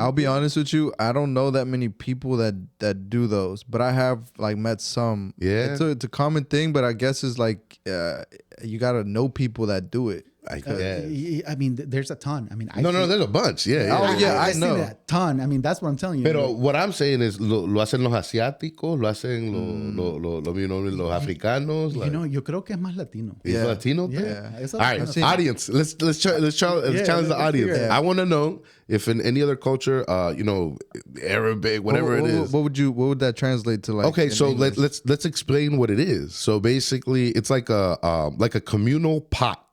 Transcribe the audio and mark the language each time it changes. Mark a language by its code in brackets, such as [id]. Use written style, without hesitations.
[en] I'll be honest with you, I don't know that many people that do those, but I have like met some. Yeah, it's a common thing, but I guess it's like you gotta know people that do it. I mean, there's a ton. I mean, there's a bunch. Yeah. I know that ton. I mean, that's what I'm telling you. [es] Pero [en] what I'm saying is, [es] lo hacen los asiáticos, lo hacen los africanos. Like, yo creo que es más latino. [en] It's Latino. Yeah. All right, audience. Let's challenge the audience. I want to know if in any other culture, Arabic, whatever it is. What would that translate to? Like, okay, so let's explain what it is. So basically, it's like a communal pot.